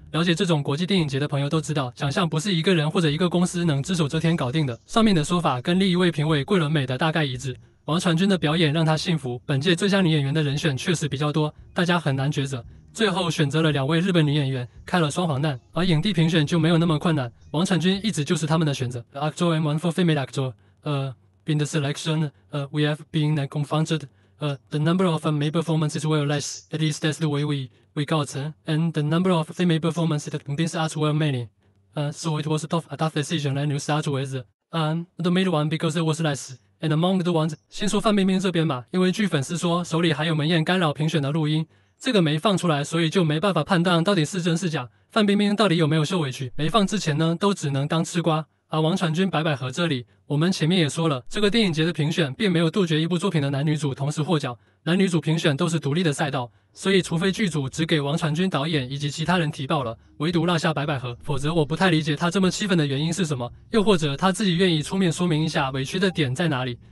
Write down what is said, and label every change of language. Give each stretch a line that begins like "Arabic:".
Chinese: 了解这种国际电影节的朋友都知道，奖项不是一个人或者一个公司能只手遮天搞定的。上面的说法跟另一位评委桂纶镁的大概一致。王传君的表演让他信服，本届最佳女演员的人选确实比较多，大家很难抉择。最后选择了2位日本女演员，开了双黄蛋，而影帝评选就没有那么困难，王传君一直就是他们的选择。
English: Actor and one for female actor. In the selection, we have been confronted. The number of male performances were less. At least that's the way we got. And the number of female performances that convinced us were many. So it was a tough decision, and we start with the male one because it was less. And among the ones,
Chinese: 先说范冰冰这边吧，因为据粉丝说手里还有文彦干扰评选的录音，这个没放出来，所以就没办法判断到底是真是假。范冰冰到底有没有受委屈？没放之前呢，都只能当吃瓜。而王传君、白百合这里，我们前面也说了，这个电影节的评选并没有杜绝一部作品的男女主同时获奖，男女主评选都是独立的赛道，所以除非剧组只给王传君导演以及其他人提报了，唯独落下白百合，否则我不太理解他这么气愤的原因是什么，又或者他自己愿意出面说明一下委屈的点在哪里。